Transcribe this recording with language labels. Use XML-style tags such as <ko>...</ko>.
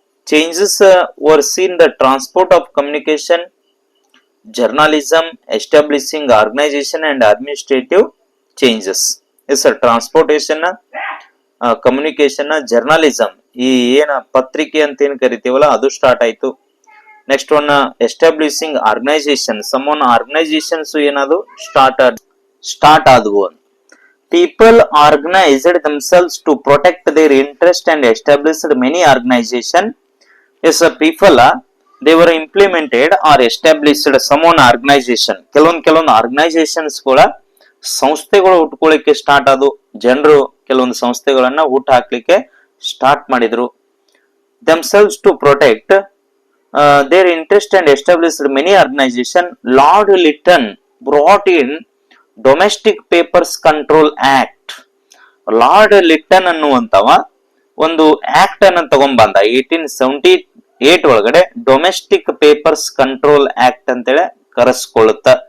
<en>Changes were seen the transport of communication, journalism, establishing organization and administrative changes.</en> <kn>Yes sir, transportation, communication, journalism, ಈ ಏನ ಪತ್ರಿಕೆ ಅಂತ ಏನ್ ಕರಿತೀವಲ್ಲ ಅದು ಸ್ಟಾರ್ಟ್ ಆಯ್ತು.</kn> <en>next one, establishing organization, some one organizations</en> <kn>ಏನದು ಸ್ಟಾರ್ಟ್ ಆದವು.</kn> <en>People organized themselves to protect their interest and established many organization. Yes, people they were implemented or established some one organization.</en> <kn>ಕೆಲವೊಂದು ಆರ್ಗನೈಸೇಷನ್ಸ್ ಕೂಡ ಸಂಸ್ಥೆಗಳು ಹುಟ್ಕೊಳ್ಳಿಕ್ಕೆ start ಆದವು. ಜನರು ಕೆಲವೊಂದು ಸಂಸ್ಥೆಗಳನ್ನ ಹುಟ್ಟು ಹಾಕ್ಲಿಕ್ಕೆ ಸ್ಟಾರ್ಟ್ ಮಾಡಿದ್ರು.</kn> <en>themselves to protect their interest and established many organization. Lord Lytton brought in domestic papers control act.</en> <kn>Lord Lytton ಅನ್ನುವಂತವ ಒಂದು ಆಕ್ಟ್ ಅನ್ನ ತಗೊಂಡ್ಬಂದ 1878 ಒಳಗಡೆ. ಡೊಮೆಸ್ಟಿಕ್ ಪೇಪರ್ಸ್ ಕಂಟ್ರೋಲ್ ಆಕ್ಟ್ ಅಂತೇಳಿ ಕರೆಸ್ಕೊಳ್ಳುತ್ತ.</kn>